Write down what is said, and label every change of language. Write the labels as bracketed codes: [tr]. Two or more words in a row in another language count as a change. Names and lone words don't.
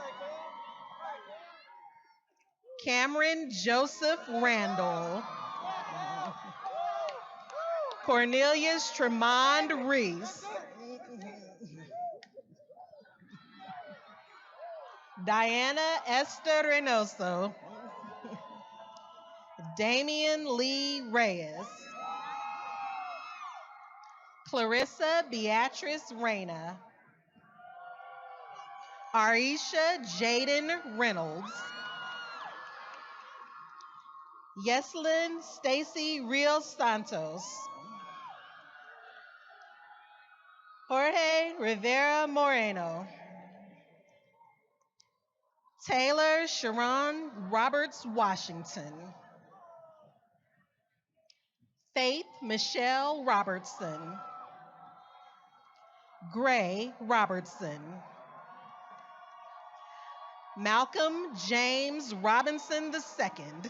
[en] Cameron Joseph Randall. Cornelius Tremond Reese. Diana Esther Reynoso. Damian Lee Reyes. Clarissa Beatrice Reyna. Aisha Jaden Reynolds. Yeslyn Stacy Rios Santos. Jorge Rivera Moreno. Taylor Sharon Roberts Washington. Faith Michelle Robertson. Gray Robertson. Malcolm James Robinson II.